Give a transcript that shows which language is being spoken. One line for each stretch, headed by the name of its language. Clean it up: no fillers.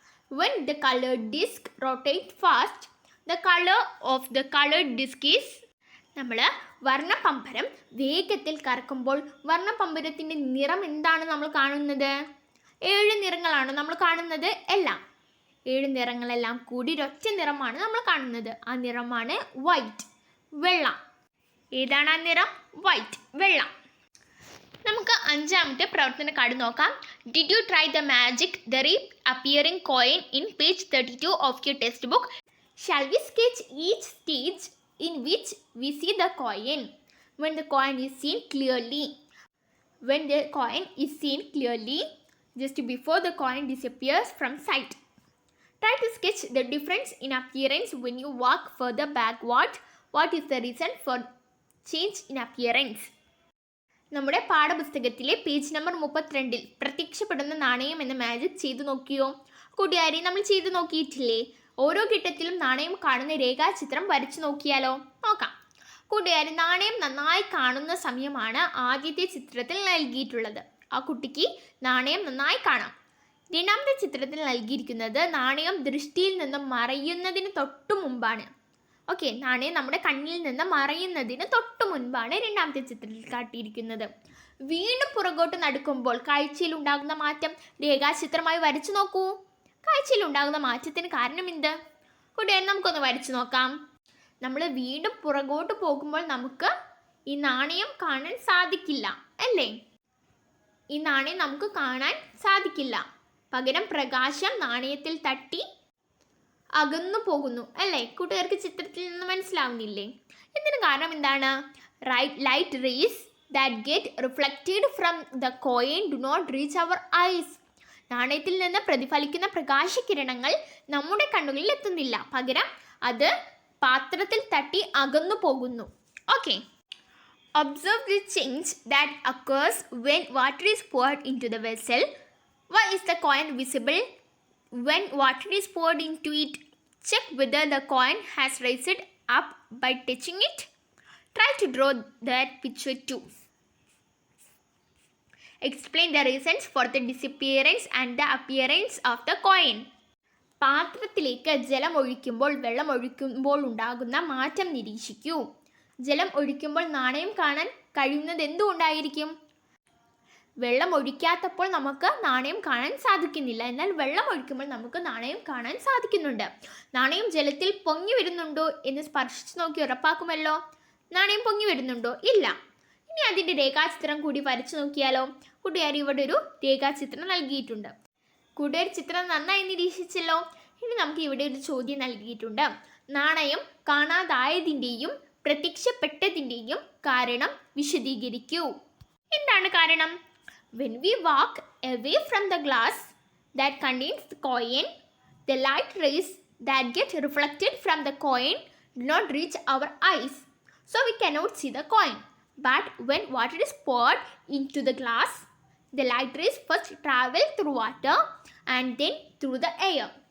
English: When the colored disc rotates fast, the color of the colored disc is.
Malayalam: നമ്മൾ വർണ്ണപമ്പരം വേഗത്തിൽ കറക്കുമ്പോൾ വർണ്ണപമ്പരത്തിൻ്റെ നിറം എന്താണ് നമ്മൾ കാണുന്നത്? 7 നിറങ്ങളാണ് നമ്മൾ കാണുന്നത്. എല്ലാം 7 നിറങ്ങളെല്ലാം കൂടി ഒരൊറ്റ നിറമാണ് നമ്മൾ കാണുന്നത്. ആ നിറമാണ് വൈറ്റ്, വെള്ള. ഏതാണ് ആ നിറം? വൈറ്റ്, വെള്ള. നമുക്ക് 5ാമത്തെ പ്രവർത്തന കാർഡ് നോക്കാം.
English: Did you try the magic, the reappearing coin in page 32 of your textbook? Shall we sketch each stage in which we see the coin? When the coin is seen clearly. When the coin is seen clearly, just before the coin disappears from sight. Try to sketch the difference in appearance when you walk further backward. What is the reason for change in appearance?
Malayalam: നമ്മുടെ പാഠപുസ്തകത്തിലെ page number 32 പ്രത്യക്ഷപ്പെടുന്ന നാണയം എന്ന magic ചെയ്തു നോക്കിയോ? കൂട്ടുകാരി, നമ്മൾ ചെയ്തു നോക്കിയിട്ടില്ലേ? ഓരോ ഘട്ടത്തിലും നാണയം കാണുന്ന രേഖാചിത്രം വരച്ചു നോക്കിയാലോ? നോക്കാം. കൂട്ടുകാരി, നാണയം നന്നായി കാണുന്ന സമയമാണ് ആദ്യത്തെ ചിത്രത്തിൽ നൽകിയിട്ടുള്ളത്. ആ കുട്ടിക്ക് നാണയം നന്നായി കാണാം. 2ാമത്തെ ചിത്രത്തിൽ നൽകിയിരിക്കുന്നത് നാണയം ദൃഷ്ടിയിൽ നിന്നും മറയുന്നതിന് തൊട്ടു മുമ്പാണ്. ഓക്കെ, നാണയം നമ്മുടെ കണ്ണിൽ നിന്ന് മറയുന്നതിന് തൊട്ട് മുൻപാണ് രണ്ടാമത്തെ ചിത്രത്തിൽ കാട്ടിയിരിക്കുന്നത്. വീണ്ടും പുറകോട്ട് നടക്കുമ്പോൾ കാഴ്ചയിൽ ഉണ്ടാകുന്ന മാറ്റം രേഖാചിത്രമായി വരച്ചു നോക്കൂ. കാഴ്ചയിൽ ഉണ്ടാകുന്ന മാറ്റത്തിന് കാരണം എന്ത്? കൂട്ടുകാരെ, നമുക്കൊന്ന് വരച്ചു നോക്കാം. നമ്മൾ വീണ്ടും പുറകോട്ട് പോകുമ്പോൾ നമുക്ക് ഈ നാണയം കാണാൻ സാധിക്കില്ല അല്ലേ? ഈ നാണയം നമുക്ക് കാണാൻ സാധിക്കില്ല. പകരം പ്രകാശം നാണയത്തിൽ തട്ടി അകന്നു പോകുന്നു അല്ലേ? കൂട്ടുകാർക്ക് ചിത്രത്തിൽ നിന്ന് മനസ്സിലാവുന്നില്ലേ? ഇതിന് കാരണം എന്താണ്?
English: Light rays that get reflected from the coin do not reach our eyes.
Malayalam: നാണയത്തിൽ നിന്ന് പ്രതിഫലിക്കുന്ന പ്രകാശകിരണങ്ങൾ നമ്മുടെ കണ്ണുകളിൽ എത്തുന്നില്ല. പകരം അത് പാത്രത്തിൽ തട്ടി അകന്നു പോകുന്നു.
English: Okay, observe the change that occurs when water is poured into the vessel. Why is the coin visible when water is poured into it? Check whether the coin has raised up by touching it. Try to draw that picture too. Explain the reasons for the disappearance and the appearance of the coin.
Malayalam: പാത്രത്തിലേക്ക് ജലം ഒഴിക്കുമ്പോൾ വെള്ളം ഒഴിക്കുമ്പോൾ ഉണ്ടാകുന്ന മാറ്റം നിരീക്ഷിക്കൂ. ജലം ഒഴിക്കുമ്പോൾ നാണയം കാണാൻ കഴിയുന്നത് എന്തുകൊണ്ടായിരിക്കും? വെള്ളം ഒഴിക്കാത്തപ്പോൾ നമുക്ക് നാണയം കാണാൻ സാധിക്കുന്നില്ല. എന്നാൽ വെള്ളം ഒഴിക്കുമ്പോൾ നമുക്ക് നാണയം കാണാൻ സാധിക്കുന്നുണ്ട്. നാണയം ജലത്തിൽ പൊങ്ങി വരുന്നുണ്ടോ എന്ന് സ്പർശിച്ച് നോക്കി ഉറപ്പാക്കുമല്ലോ. നാണയം പൊങ്ങി വരുന്നുണ്ടോ? ഇല്ല. ഇനി അതിൻ്റെ രേഖാചിത്രം കൂടി വരച്ചു നോക്കിയാലോ? കൂട്ടുകാർ, ഇവിടെ ഒരു രേഖാചിത്രം നൽകിയിട്ടുണ്ട്. കൂട്ടുകാർ ചിത്രം നന്നായി നിരീക്ഷിച്ചല്ലോ. ഇനി നമുക്ക് ഇവിടെ ഒരു ചോദ്യം നൽകിയിട്ടുണ്ട്. നാണയം കാണാതായതിൻ്റെയും പ്രത്യക്ഷപ്പെട്ടതിൻ്റെയും കാരണം വിശദീകരിക്കൂ. എന്താണ് കാരണം?
English: When we walk away from the glass that contains the coin, the light rays that get reflected from the coin do not reach our eyes, so we cannot see the coin. But when water is poured into the glass, the light rays first travel through water and then through the air.